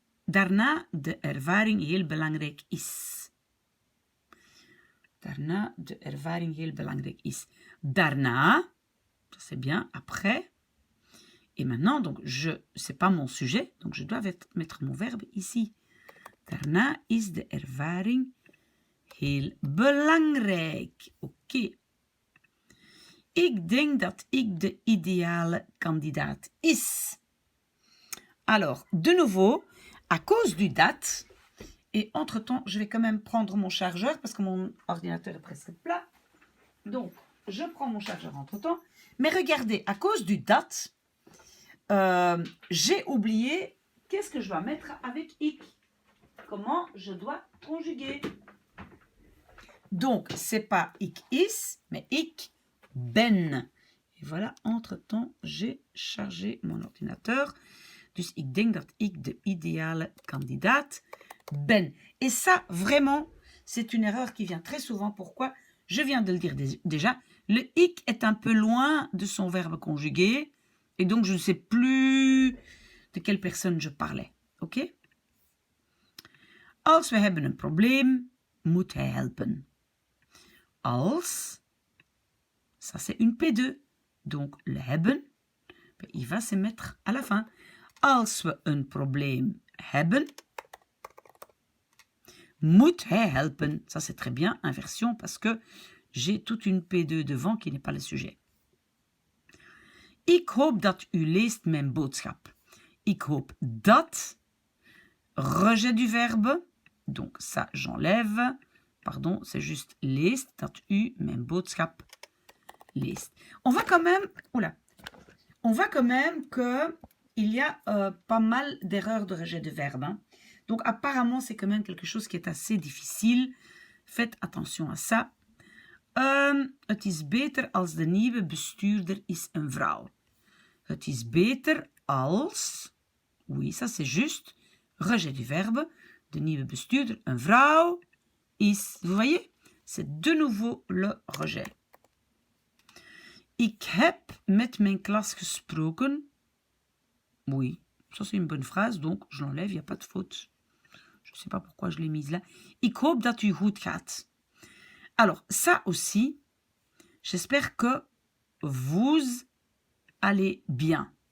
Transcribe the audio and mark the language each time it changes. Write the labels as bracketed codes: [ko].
[nl] Daarna de ervaring heel belangrijk is. Daarna de ervaring heel belangrijk is. [fr] Daarna, ça c'est bien, après. Et maintenant, donc, c'est pas mon sujet, donc je dois mettre mon verbe ici. [nl] Daarna is de ervaring heel belangrijk. Oké. Ik denk dat ik de ideale kandidaat is. [fr] Alors, de nouveau, à cause du date, et entre-temps, je vais quand même prendre mon chargeur parce que mon ordinateur est presque plat. Donc, je prends mon chargeur entre-temps. Mais regardez, à cause du date, j'ai oublié qu'est-ce que je dois mettre avec ik. Comment je dois conjuguer. Donc, c'est pas ik is, mais ik ben. Et voilà, entre-temps, j'ai chargé mon ordinateur. [nl] Dus ik denk dat ik de ideale kandidaat ben. [fr] Et ça, vraiment, c'est une erreur qui vient très souvent. Pourquoi? Je viens de le dire déjà. Le ik est un peu loin de son verbe conjugué. Et donc, je ne sais plus de quelle personne je parlais. Ok? [nl] Als we hebben een probleem, moet hij helpen. [fr] Als, ça c'est une P2. Donc, le hebben, il va se mettre à la fin. [nl] Als we een probleem hebben, moet hij helpen. [fr] Ça c'est très bien, inversion, parce que j'ai toute une P2 devant qui n'est pas le sujet. [nl] Ik hoop dat u leest mijn boodschap. Ik hoop dat, [fr] rejet du verbe, donc ça j'enlève, pardon, c'est juste leest, [nl] dat u mijn boodschap leest. [fr] On voit quand même que il y a pas mal d'erreurs de rejet de verbe. Hein. Donc apparemment, c'est quand même quelque chose qui est assez difficile. Faites attention à ça. [nl] Het is beter als de nieuwe bestuurder is een vrouw. Het is beter als... [fr] Oui, ça c'est juste. Rejet du verbe. [nl] De nieuwe bestuurder, een vrouw, is... [fr] Vous voyez? C'est de nouveau le rejet. [nl] Ik heb met mijn klas gesproken. [fr] Oui, ça c'est une bonne phrase, donc je l'enlève, il n'y a pas de faute. Je ne sais pas pourquoi je l'ai mise là. [nl] Ik hoop dat u goed gaat. [fr] Alors, ça aussi, j'espère que vous allez bien.